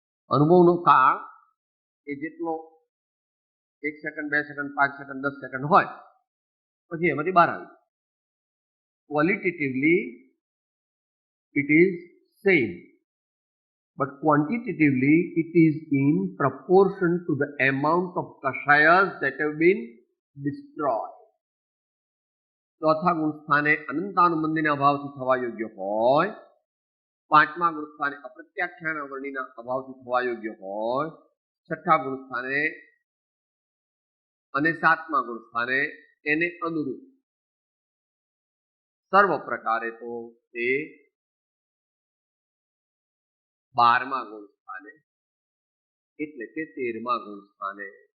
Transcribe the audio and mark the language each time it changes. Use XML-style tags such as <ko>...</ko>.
<gu>અનુભવનો કાળ એ જેટલો 1 સેકન્ડ, 2 સેકન્ડ, 5 સેકન્ડ, 10 સેકન્ડ હોય, પછી એમાંથી બહાર આવી.</gu> <en>Qualitatively it is same, but quantitatively it is in proportion to the amount of kashayas that have been destroyed.</en> <gu>ચોથા ગુણસ્થાને અનંતાનુબંધીના અભાવથી થવા યોગ્ય હોય, પાંચમા ગુણસ્થાને અપ્રત્યાખ્યાન વર્ણિના અભાવથી થવા યોગ્ય હોય, છઠ્ઠા ગુણસ્થાને અને સાતમા ગુણસ્થાને એને અનુરૂપ સર્વ પ્રકારે તો તે 12મા ગુણસ્થાને એટલે કે 13મા ગુણસ્થાને.</gu>